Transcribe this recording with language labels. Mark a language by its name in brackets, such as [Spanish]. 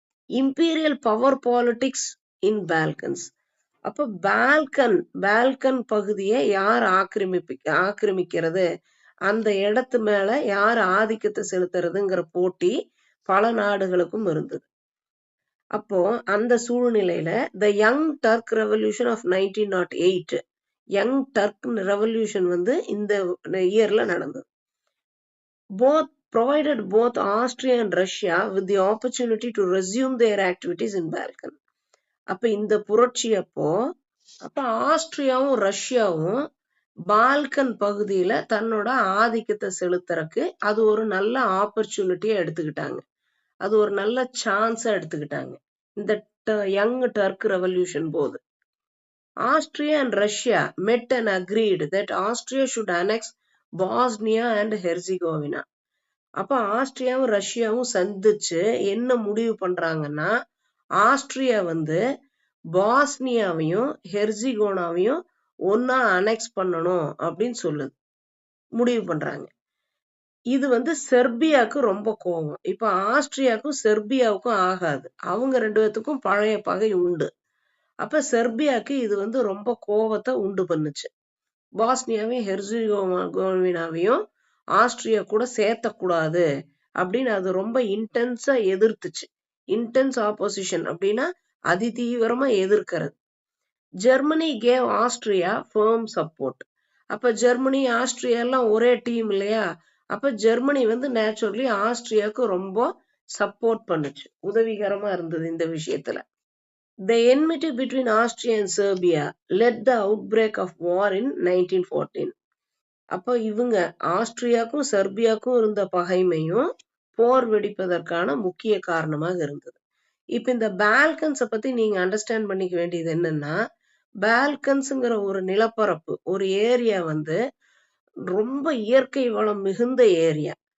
[English] Imperial power politics in Balkans. [Tamil] அப்ப Balkan பகுதியை யார் ஆக்கிரமிக்கிறது, அந்த இடத்து மேல யார் ஆதிக்கத்தை செலுத்துறதுங்கிற போட்டி பல நாடுகளுக்கும் இருந்தது. அப்போ அந்த சூழ்நிலையில [English] the Young Turk revolution of 1908, [Tamil] young Turk revolution வந்து இந்த இயர்ல நடந்தது. [English] provided both Austria and Russia with the opportunity to resume their activities in Balkan. [Tamil] அப்ப இந்த புரட்சி அப்போ ஆஸ்திரியாவும் ரஷ்யாவும் பால்கன் பகுதியில தன்னோட ஆதிக்கத்தை செலுத்துறதுக்கு அது ஒரு நல்ல ஆப்பர்ச்சுனிட்டியா எடுத்துக்கிட்டாங்க, அது ஒரு நல்ல சான்ஸா எடுத்துக்கிட்டாங்க இந்த யங் டர்க் ரெவல்யூஷன் போது. Austria and Russia [English] met and agreed that Austria should annex Bosnia and Herzegovina. [Tamil] அப்ப ஆஸ்திரியாவும் ரஷ்யாவும் சந்திச்சு என்ன முடிவு பண்றாங்கன்னா, ஆஸ்திரியா வந்து பாஸ்னியாவையும் ஹெர்சிகோனாவையும் ஒன்னா அனெக்ஸ் பண்ணணும் அப்படின்னு சொல்லுது, முடிவு பண்றாங்க. இது வந்து செர்பியாவுக்கு ரொம்ப கோபம். இப்ப ஆஸ்திரியாவுக்கும் செர்பியாவுக்கும் ஆகாது, அவங்க ரெண்டு பேத்துக்கும் பழைய பகை உண்டு. அப்ப செர்பியாவுக்கு இது வந்து ரொம்ப கோபத்தை உண்டு பண்ணுச்சு. பாஸ்னியாவையும் ஹெர்சிகோவினாவையும் ஆஸ்திரியா கூட சேர்த்தக்கூடாது அப்படின்னு அது ரொம்ப இன்டென்ஸா எதிர்த்துச்சு. இன்டென்ஸ் ஆப்போசிஷன் அப்படின்னா அதி தீவிரமா எதிர்க்கிறது. [English] Germany gave Austria firm support. [Tamil] அப்ப ஜெர்மனி ஆஸ்திரியா எல்லாம் ஒரே டீம் இல்லையா, அப்ப ஜெர்மனி வந்து நேச்சுரலி ஆஸ்திரியாவுக்கு ரொம்ப சப்போர்ட் பண்ணுச்சு, உதவிகரமா இருந்தது இந்த விஷயத்துல. [English] The enmity between Austria and Serbia led the outbreak of war in 1914. [Tamil] அப்ப இவங்க ஆஸ்திரியாக்கும் செர்பியாக்கும் இருந்த பகைமையும் போர் வெடிப்பதற்கான முக்கிய காரணமாக இருந்தது. இப்ப இந்த பால்கன்ஸ பத்தி நீங்க அண்டர்ஸ்டாண்ட் பண்ணிக்க வேண்டியது என்னன்னா, பால்கன்ஸ்ங்கிற ஒரு நிலப்பரப்பு, ஒரு ஏரியா வந்து ரொம்ப இயற்கை வளம் மிகுந்த ஏரியா.